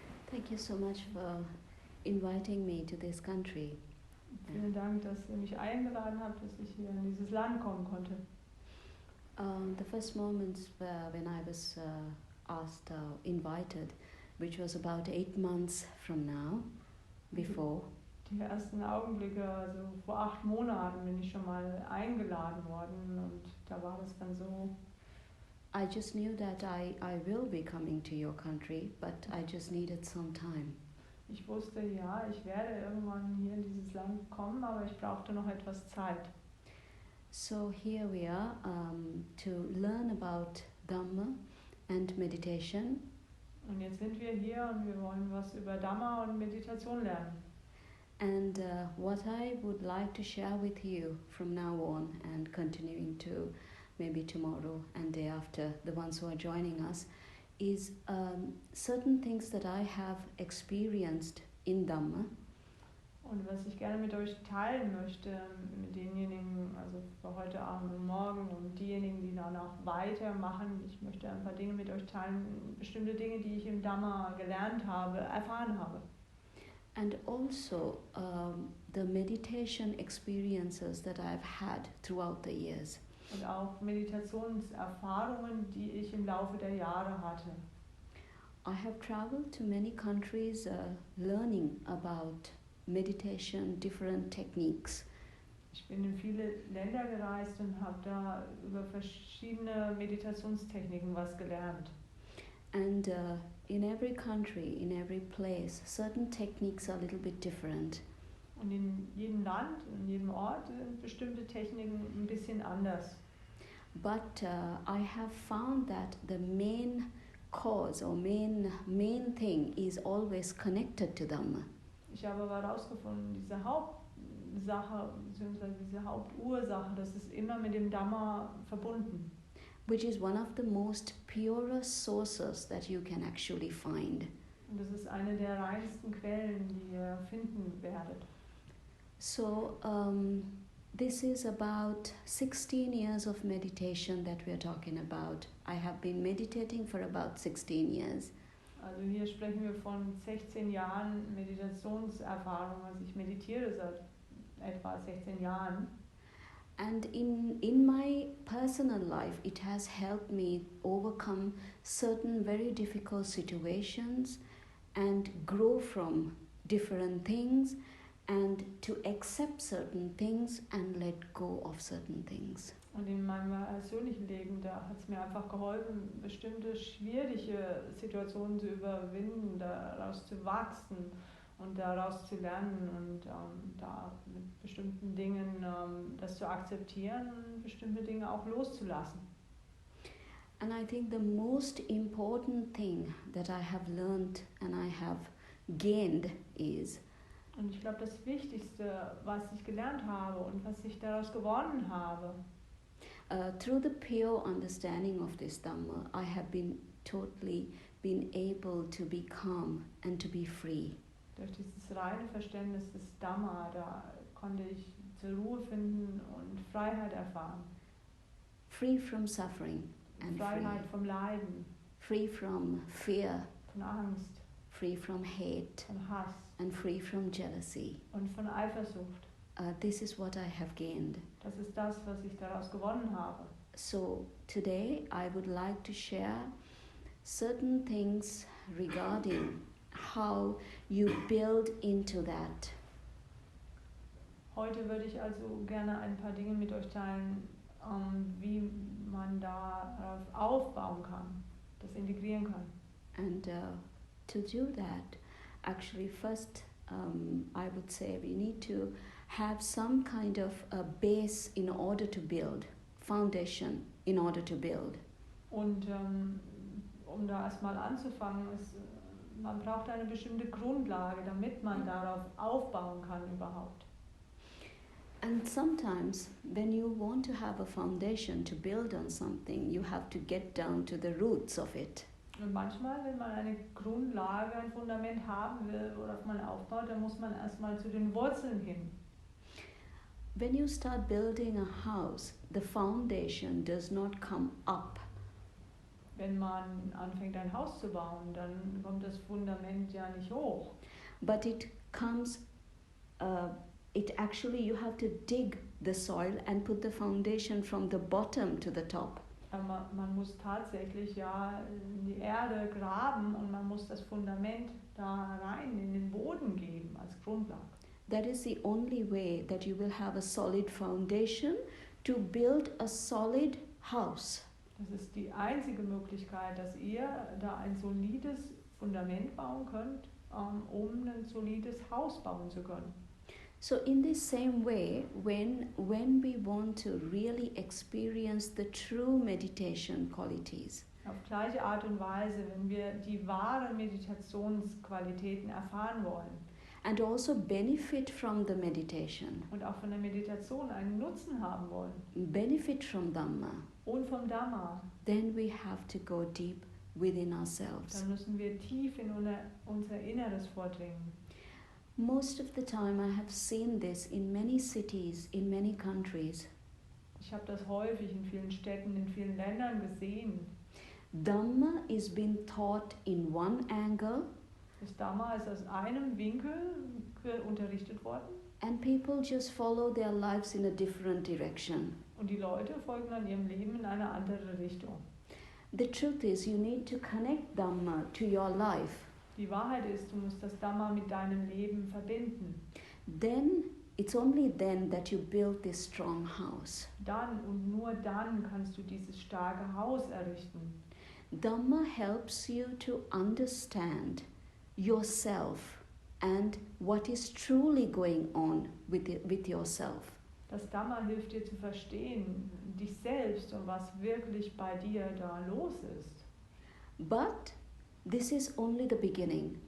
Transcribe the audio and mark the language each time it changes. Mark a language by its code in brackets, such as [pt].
[en] Thank you so much for inviting me to this country. [de] Vielen Dank, dass ihr mich eingeladen habt, dass ich hier in dieses Land kommen konnte. [en] The first moments when I was invited, which was about 8 months from now, before. [de] Die ersten Augenblicke, also vor 8 Monaten bin ich schon mal eingeladen worden, und da war das dann so. [en] I just knew that I will be coming to your country, but I just needed some time. [de] Ich wusste, ja, ich werde irgendwann hier in dieses Land kommen, aber ich brauchte noch etwas Zeit. [en] So here we are to learn about Dhamma and meditation. [de] Und jetzt sind wir hier und wir wollen was über Dhamma und Meditation lernen. [en] And what I would like to share with you from now on, and continuing to maybe tomorrow and day after, the ones who are joining us, is certain things that I have experienced in Dhamma. [de] Und was ich gerne mit euch teilen möchte, mit denjenigen, also für heute Abend und morgen, und diejenigen, die danach weitermachen, ich möchte ein paar Dinge mit euch teilen, bestimmte Dinge, die ich im Dhamma gelernt habe, erfahren habe. [en] And also the meditation experiences that I've had throughout the years. [de] Und auch Meditationserfahrungen, die ich im Laufe der Jahre hatte. [en] I have traveled to many countries learning about meditation, different techniques. [de] Ich bin in viele Länder gereist und habe da über verschiedene Meditationstechniken was gelernt. [en] And in every country, in every place, certain techniques are a little bit different. [de] Und in jedem Land, in jedem Ort sind bestimmte Techniken ein bisschen anders. [en] But I have found that the main cause or main thing is always connected to Dhamma. [de] Ich habe aber herausgefunden, diese Hauptsache bzw. diese Hauptursache, das ist immer mit dem Dhamma verbunden. [en] Which is one of the most purest sources that you can actually find. [de] Und das ist eine der reinsten Quellen, die ihr finden werdet. [en] So this is about 16 years of meditation that we are talking about. I have been meditating for about 16 years. [de] Also hier sprechen wir von 16 Jahren Meditationserfahrung. Also ich meditiere seit etwa 16 Jahren. [en] And in my personal life, it has helped me overcome certain very difficult situations and grow from different things, and to accept certain things and let go of certain things. [de] Und in meinem persönlichen Leben, da hat es mir einfach geholfen, bestimmte schwierige Situationen zu überwinden, daraus zu wachsen und daraus zu lernen, und da mit bestimmten Dingen das zu akzeptieren und bestimmte Dinge auch loszulassen. [en] And I think the most important thing that I have learned and I have gained is [de] Und ich glaube, das Wichtigste, was ich gelernt habe und was ich daraus gewonnen habe, [en] through the pure understanding of this Dhamma, I have been able to be calm and to be free. [de] durch dieses reine Verständnis des Dhamma, da konnte ich zur Ruhe finden und Freiheit erfahren. [en] Free from suffering and [de] Freiheit vom Leiden, [en] free from fear, [de] von Angst, [en] free from hate, [de] von Hass [en] and free from jealousy. [de] und von Eifersucht. [en] This is what I have gained. [de] Das ist das, was ich daraus gewonnen habe. [en] So today I would like to share certain things regarding how you build into that. [de] Heute würde ich also gerne ein paar Dinge mit euch teilen, wie man darauf aufbauen kann, das integrieren kann. [en] And to do that, actually first I would say we need to have some kind of a base in order to build, foundation in order to build. [de] Und um da erstmal anzufangen, man braucht eine bestimmte Grundlage, damit man darauf aufbauen kann überhaupt. [en] And sometimes when you want to have a foundation to build on something, you have to get down to the roots of it. [de] Und manchmal, wenn man eine Grundlage, ein Fundament haben will, worauf man aufbaut, dann muss man erstmal zu den Wurzeln hin. [en] When you start building a house, the foundation does not come up. [de] Wenn man anfängt, ein Haus zu bauen, dann kommt das Fundament ja nicht hoch. [en] But it comes, you have to dig the soil and put the foundation from the bottom to the top. [de] Man muss tatsächlich ja in die Erde graben und man muss das Fundament da rein in den Boden geben als Grundlage. [en] That is the only way that you will have a solid foundation to build a solid house. [de] Das ist die einzige Möglichkeit, dass ihr da ein solides Fundament bauen könnt, um ein solides Haus bauen zu können. [en] So in this same way, when we want to really experience the true meditation qualities, [de] Auf gleiche Art und Weise, wenn wir die wahren Meditationsqualitäten erfahren wollen [en] and also benefit from the meditation, [de] und auch von der Meditation einen Nutzen haben wollen [en] benefit from Dhamma, [de] und vom Dhamma, [en] then we have to go deep within ourselves. [de] dann müssen wir tief in unser Inneres vordringen. [en] Most of the time I have seen this in many cities, in many countries. [de] Ich habe das häufig in vielen Städten, in vielen Ländern gesehen. [en] Dhamma is being taught in one angle, [de] Das Dhamma ist aus einem Winkel unterrichtet worden [en] and people just follow their lives in a different direction. [de] und die Leute folgen dann ihrem Leben in eine andere Richtung. [en] The truth is, you need to connect Dhamma to your life. [de] Die Wahrheit ist, du musst das Dhamma mit deinem Leben verbinden. [en] Then, it's only then that you build this strong house. [de] Dann und nur dann kannst du dieses starke Haus errichten. [en] Dhamma helps you to understand yourself and what is truly going on with yourself. [de] Das Dhamma hilft dir zu verstehen, dich selbst und was wirklich bei dir da los ist. [en] But this is only the beginning.